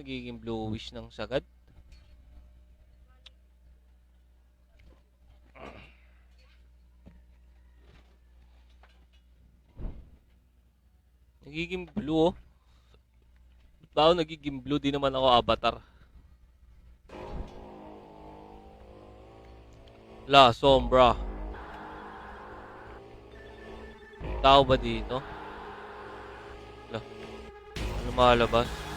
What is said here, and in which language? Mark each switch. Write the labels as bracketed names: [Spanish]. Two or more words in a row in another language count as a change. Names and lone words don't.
[Filipino] Nagiging bluish ng sagad. Nagiging blue, oh. Ba't ba ako nagiging blue? Di naman ako avatar. La Sombra. Tao ba dito? La. Ano malabas?